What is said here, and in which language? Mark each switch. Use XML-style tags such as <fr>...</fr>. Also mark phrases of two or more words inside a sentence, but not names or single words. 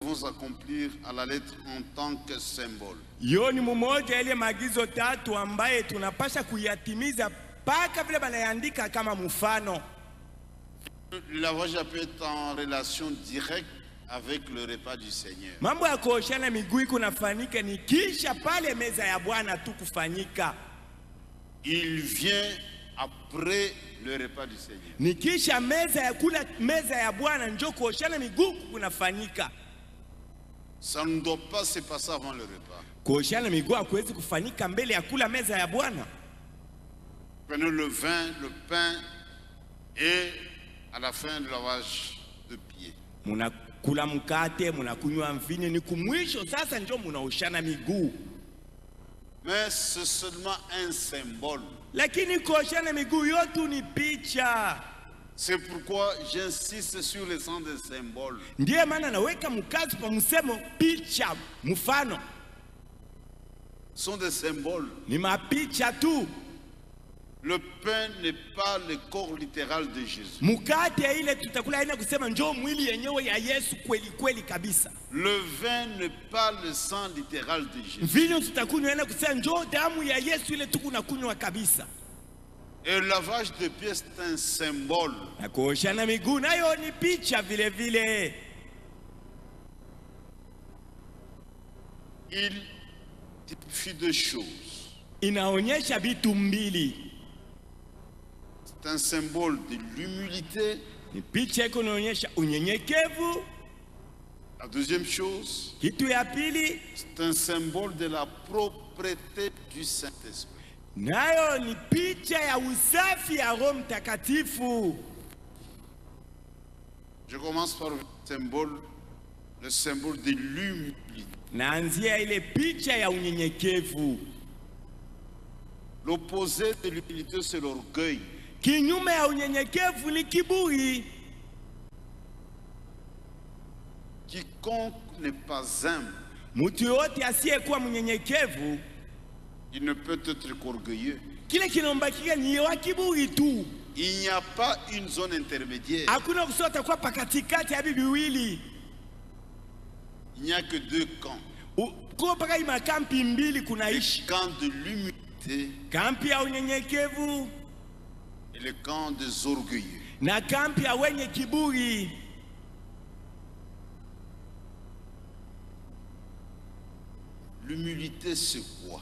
<fr>devons accomplir à la lettre en tant que symbole.</fr> <sw>Yoni mumoja ile maagizo tatu ambaye tunapasha kuyatimiza paka vile banaandika kama mfano.</sw> <fr>Le lavage peut être en relation directe avec le repas du Seigneur.</fr> <sw>Mambo ya kuoshana miguu kunafanyika ni kisha pale meza ya Bwana tu kufanyika.</sw> <fr>Il vient après le repas du Seigneur.</fr> <sw>Ni kisha meza ya Bwana ndio kuoshana miguu kunafanyika.</sw> <fr>Ça ne doit pas se passer avant le repas.</fr> <sw>Kuoshana miguu hakuwezi kufanyika mbele ya kula meza ya Bwana.</sw> <fr>Prenez le vin, le pain et à la fin le lavage de pieds.</fr> <sw>Munakula mkate, munakunywa mvinyo, ni kumwisho sasa ndio munaoshana miguu.</sw> <fr>Mais c'est seulement un symbole.</fr> <sw>Lakini kuoshana miguu yote ni picha.</sw> <fr>C'est pourquoi j'insiste sur le sens des symboles.</fr> <sw>Ndiye maana naweka mkazo kwa msemo picha, mfano.</sw> <fr>Sont des symboles.</fr> <sw>Ni mapicha tu.</sw> <fr>Le pain n'est pas le corps littéral de Jésus.</fr> <sw>Mkate ile tutakula haina kusema njoo mwili yenyewe ya Yesu kweli kweli kabisa.</sw> <fr>Le vin n'est pas le sang littéral de Jésus.</fr> <sw>Mvinyo tutakunywa haina kusema njoo damu ya Yesu ile tukunakunywa kabisa.</sw> <fr>Et le lavage de pieds c'est un symbole.</fr> <sw>Na kuoshana miguu nayo ni picha vile vile.</sw> <fr>Il typifie deux choses.</fr> <sw>Inaonyesha vitu mbili.</sw> <fr>C'est un symbole de l'humilité.</fr> <sw>Ni picha inaonyesha unyenyekevu.</sw> <fr>La deuxième chose,</fr> <sw>Kitu ya pili,</sw> <fr>c'est un symbole de la propreté du Saint-Esprit.</fr> <sw>nayo ni picha ya usafi ya Roho Mtakatifu.</sw> <fr>Je commence par le symbole de l'humilité.</fr> <sw>Naanzia ile picha ya unyenyekevu.</sw> <fr>L'opposé de l'humilité, c'est l'orgueil.</fr> <sw>Kinyume ya unyenyekevu ni kiburi.</sw> <fr>Quiconque n'est pas humble,</fr> <sw>Mtu yote asiyekuwa mnyenyekevu,</sw> <fr>il ne peut être qu'orgueilleux.</fr> <sw>kile kinombakia ni wa kiburi tu.</sw> <fr>Il n'y a pas une zone intermédiaire.</fr> <sw>Hakuna kusota kwa pakatikati ya bibiwili.</sw> <fr>Il n'y a que deux camps.</fr> <sw>Kwa paka ima kampi mbili kunaishi.</sw> <fr>Le camp de l'humilité</fr> <sw>Kampi ya unyenyekevu</sw> <fr>et le camp des orgueilleux.</fr> <sw>na kampi ya wenye kiburi.</sw> <fr>L'humilité, c'est quoi?</fr>